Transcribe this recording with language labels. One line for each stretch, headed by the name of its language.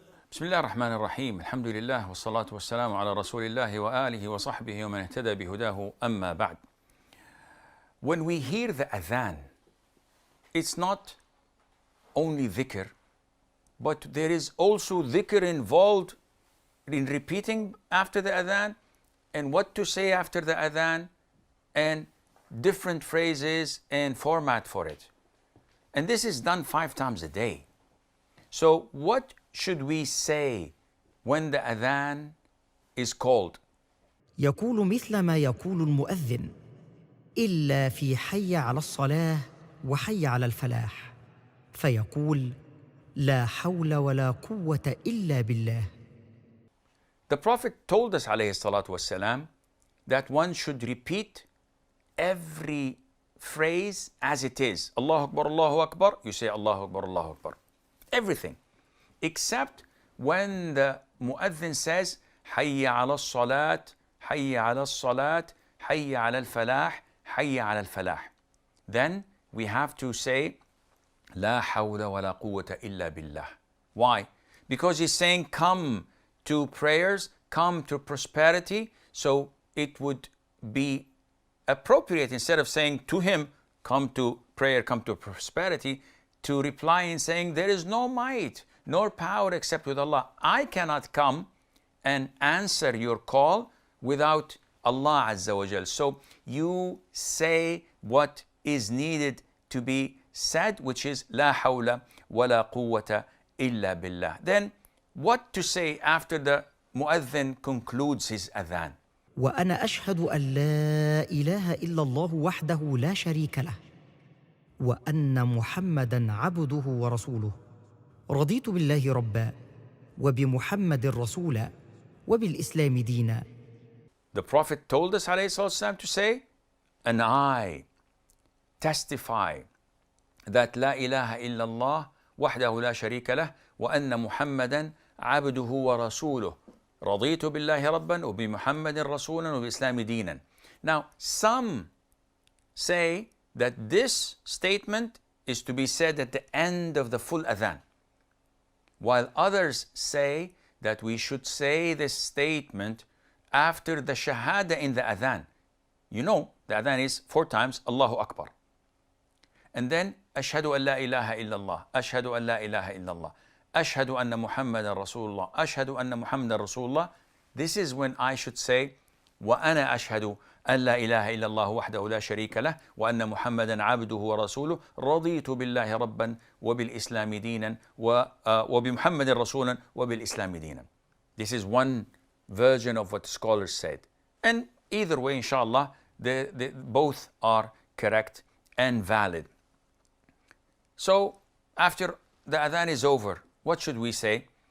Arabic: بسم الله الرحمن الرحيم الحمد لله والصلاة والسلام على رسول الله وآله وصحبه ومن اهتدى بهداه أما بعد.
English: When we hear the adhan, it's not only dhikr, but there is also dhikr involved in repeating after the adhan and what to say after the adhan and different phrases and format for it. And this is done 5 times a day. So what should we say when the adhan is called?
Arabic: يقول مثل ما يقول المؤذن إلا في حي على الصلاة وحي على الفلاح، فيقول لا حول ولا قوة إلا بالله.
English: The Prophet told us
Arabic: عليه الصلاة والسلام
English: that one should repeat every phrase as it is. Allahu Akbar, Allahu Akbar, you say Allahu Akbar, Allahu Akbar. Everything. Except when the mu'adhin says
Arabic: حي على الصلاة حي على الصلاة حي على الفلاح حي على الفلاح.
English: Then we have to say
Arabic: لا حول ولا قوة إلا بالله.
English: Why? Because he's saying come to prayers, come to prosperity. So it would be appropriate, instead of saying to him come to prayer, come to prosperity, to reply in saying there is no might nor power except with Allah. I cannot come and answer your call without Allah Azza wa Jal. So you say what is needed to be said, which is
Arabic: La hawla wa la quwwata illa billah.
English: Then what to say after the mu'adhin concludes his adhan?
Arabic: وأنا أشهد أن لا إله إلا الله وحده لا شريك له وأن محمدًا عبده ورسوله رضيت بالله ربًا وبمحمد رسولًا وبالإسلام دينًا.
English: The Prophet told us
Arabic: عليه الصلاة والسلام
English: to say, and I testify that
Arabic: لا إله إلا الله وحده لا شريك له وأن محمدًا عبده ورسوله رضيت بالله ربًا وبمحمد رسولًا وبالإسلام دينًا.
English: Now some say that this statement is to be said at the end of the full adhan, while others say that we should say this statement after the shahada in the adhan. You know, the adhan is 4 times Allahu Akbar.
Arabic: And then أشهد أن لا إله إلا الله أشهد أن لا إله إلا الله أشهد أن محمد رسول الله أشهد أن محمد رسول الله.
English: This is when I should say
Arabic: وأنا أشهد أن لا إله إلا الله وحده لا شريك له وأن محمدا عبده ورسوله رضيت بالله ربا وبالإسلام دينا وبمحمد رسولا وبالإسلام دينا.
English: This is one version of what scholars said. And either way, inshallah, both are correct and valid. So after the adhan is over, what should we say?